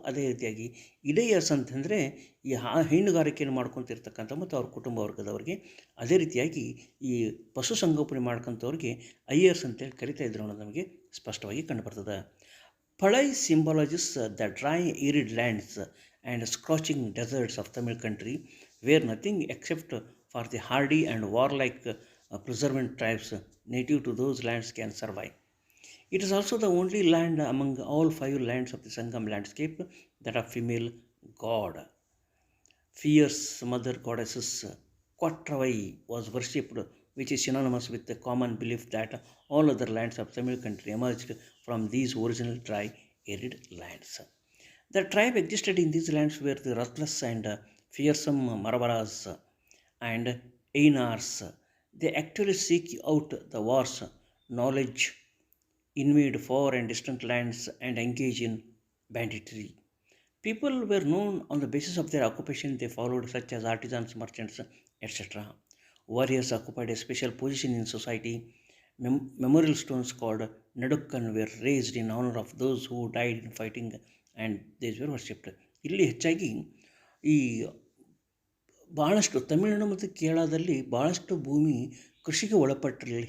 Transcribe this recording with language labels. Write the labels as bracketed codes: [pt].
[kn] ಅದೇ ರೀತಿಯಾಗಿ ಇಡೇಯರ್ಸ್ ಅಂತಂದರೆ ಈ ಹೈನುಗಾರಿಕೆಯನ್ನು ಮಾಡ್ಕೊತಿರ್ತಕ್ಕಂಥ ಮತ್ತು ಅವ್ರ ಕುಟುಂಬ ವರ್ಗದವರಿಗೆ, ಅದೇ ರೀತಿಯಾಗಿ ಈ ಪಶುಸಂಗೋಪನೆ ಮಾಡ್ಕೊಂಥವ್ರಿಗೆ ಅಯ್ಯರ್ಸ್ ಅಂತೇಳಿ ಕರಿತಾಯಿದ್ರು ಅನ್ನೋದು ನಮಗೆ ಸ್ಪಷ್ಟವಾಗಿ ಕಂಡುಬರ್ತದೆ. [en] Palai symbolises the dry arid lands and scorching deserts of Tamil country where nothing except for the hardy and warlike preservant tribes native to those lands can survive. It is also the only land among all 5 lands of the Sangam landscape that a female god, fierce mother goddesses Quattravai, was worshipped, which is synonymous with the common belief that all other lands of Tamil country emerged from these original dry, arid lands. The tribe existed in these lands were the ruthless and fearsome Maravaras and Ainars. They actually seek out the wars, knowledge, invade far and distant lands, and engage in banditry. People were known on the basis of their occupation they followed, such as artisans, merchants, etc. Warriors occupied a special position in society. Memorial stones called Nadukkan were raised in honor of those who died in fighting, and these were worshipped. [kn] ಇಲ್ಲಿ ಹೆಚ್ಚಾಗಿ ಈ ಭಾಳಷ್ಟು ತಮಿಳುನಾಡು ಮತ್ತು ಕೇರಳದಲ್ಲಿ ಭಾಳಷ್ಟು ಭೂಮಿ ಕೃಷಿಗೆ ಒಳಪಟ್ಟಿರಲಿಲ್ಲ.